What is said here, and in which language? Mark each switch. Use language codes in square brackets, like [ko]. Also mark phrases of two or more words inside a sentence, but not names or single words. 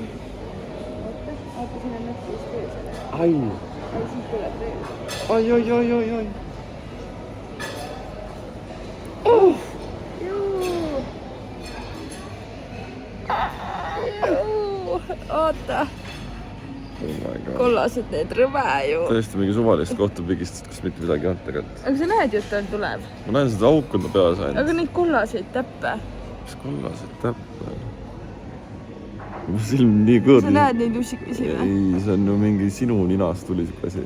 [et] Oota, siin on näpis töö selle. Ai, Siit tuleb veel. oi. Oota. [en] Oh my god. [et] Kollased need rõve ju. Tõesti mingi suvalist kohta pigist, kus mitte midagi on tegelikult. Aga sa näed ju, et tal tuleb. Ma näen seda auku enda peas ainult. Aga neid kollaseid täppe. Mis kollaseid täppe? Mu silm nii kõrli. Sa näed neid usikesi või? Ei, see on ju mingi sinu ninast tuli siuke asi.